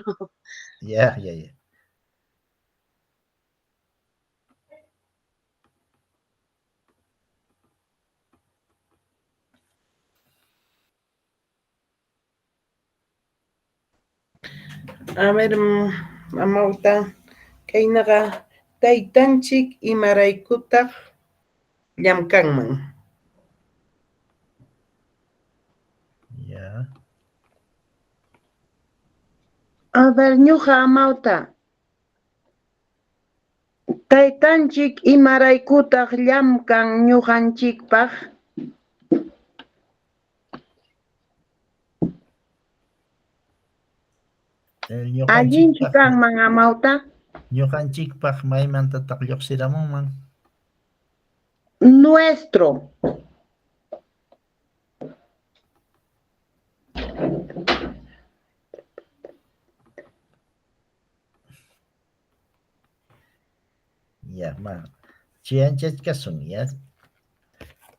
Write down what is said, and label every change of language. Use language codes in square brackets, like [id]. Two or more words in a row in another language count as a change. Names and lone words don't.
[qu] Ya, ya, ya. A ver, amauta. Kaynaqa taytanchik imaraykutaq llamkanman. Ya. A ver, ñuqa amauta. Taytanchik imaraykutaq llamkan ñuqanchikpaq. Allinchi kanman, amauta. Ñuqanchikpaq maymantataq lluqsiramunman. Nuestro. Ya, chianchachkasun, ya.